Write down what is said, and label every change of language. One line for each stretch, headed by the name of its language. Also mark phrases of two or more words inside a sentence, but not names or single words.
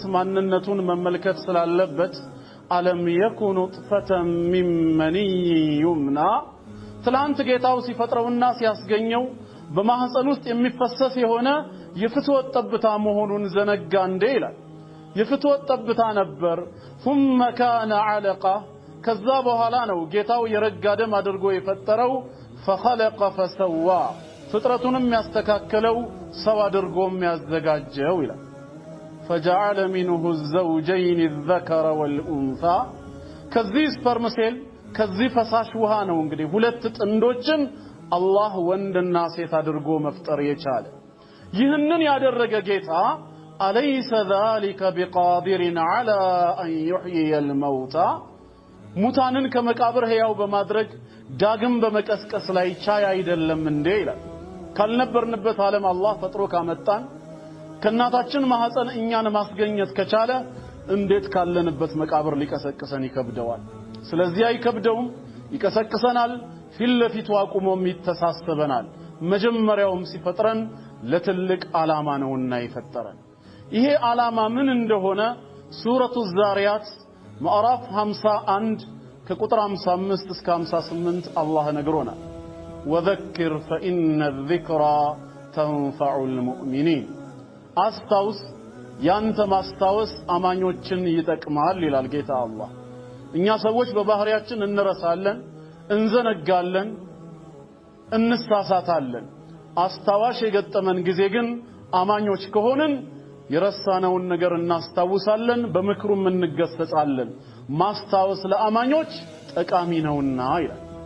Amharic: ማንነቱን መመልከት ስላለበት
Arabic: ألم يك نطفة من مني يمنى
Amharic: ትላንት ጌታው ሲፈጥረውና ሲያስገኘው በማህፀን ውስጥ የሚፈሰስ የሆነ የፍትወት ጠብታ መሆኑን ዘነጋ እንዴ ይላል የፍትወት ጠብታ ነበር
Arabic: ثم كان علقة
Amharic: ከዛ በኋላ ነው ጌታው የረጋ ደም አድርጎ የፈጠረው
Arabic: فخلق فسوى
Amharic: ፍጥረቱንም ያስተካከለው ሰው አድርጎም ያዘጋጀው ይላል
Arabic: فجعل منه الزوجين الذكر والأنثى
Amharic: ከዚህ
English: sperm cell
Amharic: ከዚህ ፈሳሽ ውሃ ነው እንግዲህ ሁለት ጥንዶችን አላህ ወንድና ሴት አድርጎ መፍጠር የቻለ ይህንን ያደረገ ጌታ
Arabic: أليس ذلك بقادر على أن يحيي الموتى
Amharic: ሙታንን ከመቃብር ህያው በማድረግ ዳግም በመቀስቀስ ላይ ቻይ አይደለም እንዴ ይላል ካልነበርንበት ዓለም አላህ ፈጥሮ ካመጣን ከናታችን ማህፀን እኛን ማስገኘት ከቻለ እንዴት ካለንበት መቃብር ሊቀሰቅሰን ይከብደዋል ስለዚህ አይከብደውም ይቀሰቅሰናል ፊልለፊቱ አቁሞም ይተሳሰበናል መጀመሪያውም ሲፈጥረን ለትልቅ ዓላማ ነውና ይፈጠረን ይሄ ዓላማ ምን እንደሆነ ሱረቱ ዛሪያት ምዕራፍ 51 ከቁጥር 55 እስከ 58 አላህ ነግሮናል
Arabic: ወذكر فإن الذكرى تنفع المؤمنين
Amharic: አስታውስ ያንተ ማስታወስ አማኞችን ይጠቅማል ይላል ጌታ አላህ እኛ ሰዎች በባህሪያችን እንረሳለን እንዘነጋለን እንሳሳታለን አስታዋሽ የገጠመን ጊዜ ግን አማኞች ከሆነን የረሳነውን ነገር እናስታውሳለን በመክሩም እንገሰጻለን ማስታወስ ለአማኞች ጠቃሚ ነውና ይላል